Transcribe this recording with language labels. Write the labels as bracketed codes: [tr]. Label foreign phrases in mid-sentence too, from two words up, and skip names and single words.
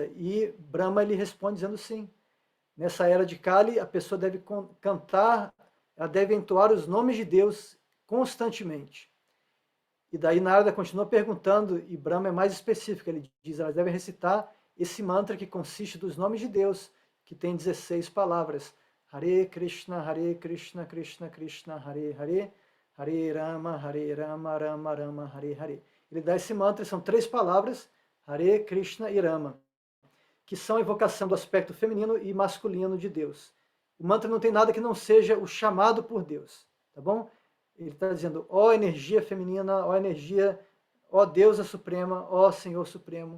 [pt] E Brahma ele responde dizendo sim. Nessa era de Kali, a pessoa deve cantar, ela deve entoar os nomes de Deus constantemente. E daí Narada continua perguntando, e Brahma é mais específico, ele diz, elas devem recitar esse mantra que consiste dos nomes de Deus, que tem 16 palavras. [sa] हरे कृष्ण कृष्ण कृष्ण हरे हरे हरे राम राम राम हरे हरे. [pt] Ele dá esse mantra, são 3 palavras, Hare Krishna e Rama, que são a evocação do aspecto feminino e masculino de Deus. O mantra não tem nada que não seja o chamado por Deus, tá bom? Ele está dizendo, ó energia feminina, ó energia, ó Deusa Suprema, ó Senhor Supremo.